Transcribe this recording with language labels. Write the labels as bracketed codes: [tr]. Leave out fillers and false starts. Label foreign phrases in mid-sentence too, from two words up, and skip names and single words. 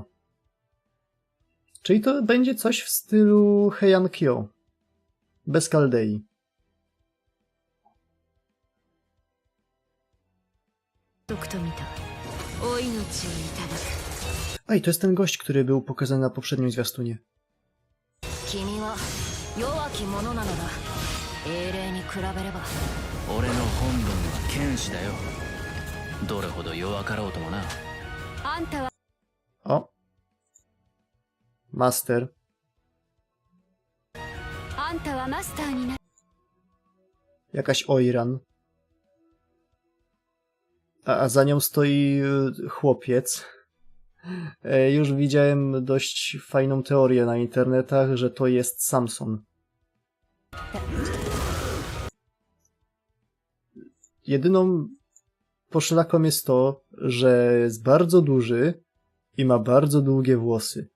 [pl] Czyli to będzie coś w stylu Heian Kyo. Bez Kaldei. Ej, to jest ten gość, który był pokazany na poprzednim zwiastunie. [ja] 君は弱き者なのだ英霊に比べれば俺の本分は剣士だよ。どれほど弱かろうともな。あんたは [pl] O. Master. [ja] あんたはマスターにな [pl] Jakaś Oiran. A za nią stoi chłopiec. Już widziałem dość fajną teorię na internetach, że to jest Samson. Jedyną poszlaką jest to, że jest bardzo duży i ma bardzo długie włosy.